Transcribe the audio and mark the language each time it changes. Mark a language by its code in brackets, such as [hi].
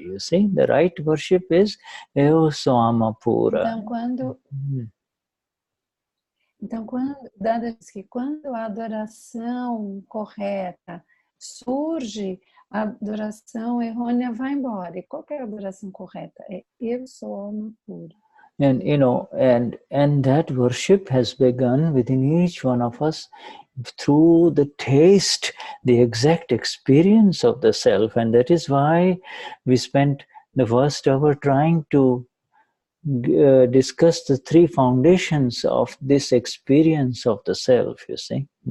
[en] You see, the right worship is Eo Swama Pura. [pt] Então, quando a adoração correta surge, a adoração errônea vai embora. E qual que é a adoração correta? É eu sou alma pura. [en] And you know, and that worship has begun within each one of us through the taste, the exact experience of the self. And that is why we spent the first hour trying to discuss the three foundations of this experience of the self, you see.